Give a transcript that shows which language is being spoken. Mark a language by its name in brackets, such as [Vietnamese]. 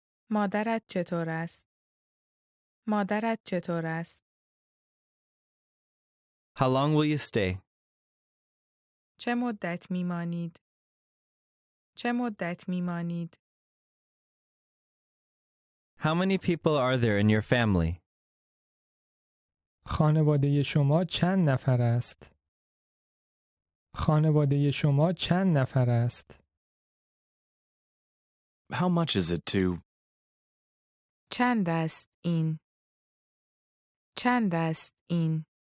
[Persian] مادرت چطور است؟ مادرت چطور است؟ [English] How long will you stay? [Persian] چه مدت می مانید؟ چه مدت می مانید؟ [English] How many people are there in your family? [Persian] خانواده شما چند نفر است؟ خانواده شما چند نفر است؟ [English] How much is it to? [Persian] چند است این؟ چند است این؟